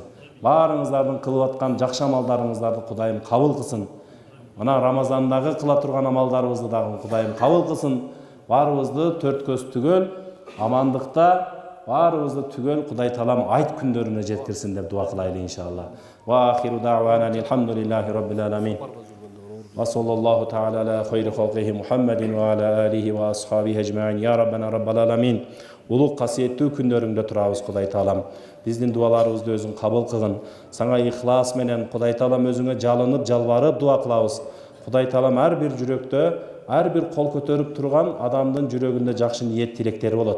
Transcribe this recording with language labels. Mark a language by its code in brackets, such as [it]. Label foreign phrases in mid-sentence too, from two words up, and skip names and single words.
[ky] Баарыңыздардын кылып аткан жакшы амалдарыңыздарды Кудайым кабыл кылсын. Мына Рамазандагы кыла турган амалдарыбызды дагы Кудайым кабыл кылсын. Баарыбызды төрт көз түгөл, амандыкта, баарыбызды түгөл Кудай таалам айт күндөрүнө жеткирсин деп дуа кылайлы иншалла. [ar] وآخر دعوانا الحمد لله رب العالمين وصلى الله تعالى على خير خلقه محمد وعلى آله وأصحابه أجمعين. يا ربنا رب العالمين. [ky] Улук касиеттүү күндөрүңдө турабыз Кудай таалам. Биздин дуаларыбызды өзүң кабыл кылгын. Саңа ихлас менен Кудай таалам өзүңө жалынып, жалбарып дуа кылабыз. Кудай таалам ар бир жүрөктө, ар бир кол көтөрүп турган адамдын жүрөгүндө жакшы ниет тилектери болот.